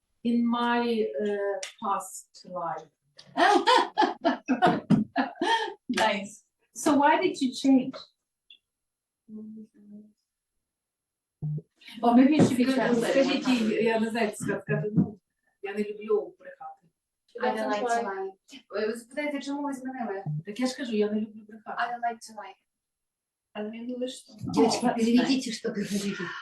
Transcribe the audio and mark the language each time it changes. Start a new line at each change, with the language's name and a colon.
English: In my past life. Nice. So why did you change? Well, maybe it should be translated.
Ukrainian: Скажіть їй, я не знаю, як сказати, ну, я не люблю брехати.
English: I don't like to lie.
Ukrainian: Ви спитаєте, чому ви змінили? Так я ж кажу, я не люблю брехати.
English: I don't like to lie.
Russian: Девочки, переведите, что говорили.